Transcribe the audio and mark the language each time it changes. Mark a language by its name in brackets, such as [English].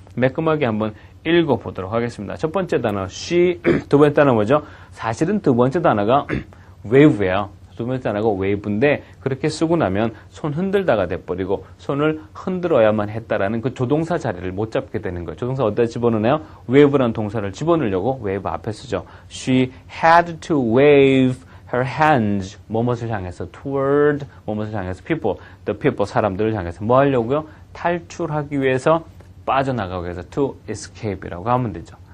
[Korean] 매끈하게 한번 읽어보도록 하겠습니다. 첫 번째 단어 she, 두 번째 단어 뭐죠? 사실은 두 번째 단어가 wave예요. 두 번째 단어가 wave인데 그렇게 쓰고 나면 손 흔들다가 돼버리고 손을 흔들어야만 했다라는 그 조동사 자리를 못 잡게 되는 거예요. 조동사 어디다 집어넣나요? wave라는 동사를 집어넣으려고 wave 앞에 쓰죠. [English] She had to wave her hands [Korean] 뭐뭇을 향해서 [English] toward 뭐뭇을 향해서 the people [Korean] 사람들을 향해서 뭐 하려고요? 탈출하기 위해서 빠져나가기 위해서 to escape이라고 하면 되죠.